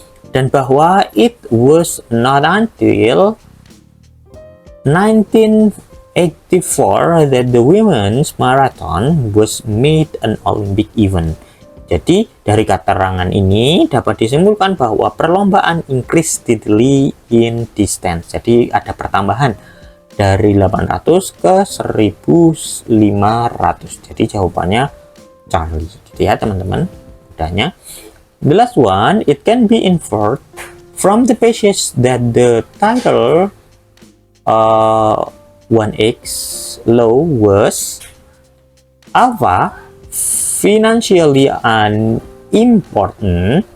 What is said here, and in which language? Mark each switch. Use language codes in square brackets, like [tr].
[id] Dan bahwa [en] it was not until 1984 that the women's marathon was made an Olympic event. [id] Jadi dari keterangan ini dapat disimpulkan bahwa perlombaan [en] increase steadily in distance. [id] Jadi ada pertambahan dari 800 ke 1500. Jadi jawabannya Charlie gitu ya teman-teman. Mudahnya. [en] The last one, it can be inferred from the passage that the title 1x law was alpha financially unimportant.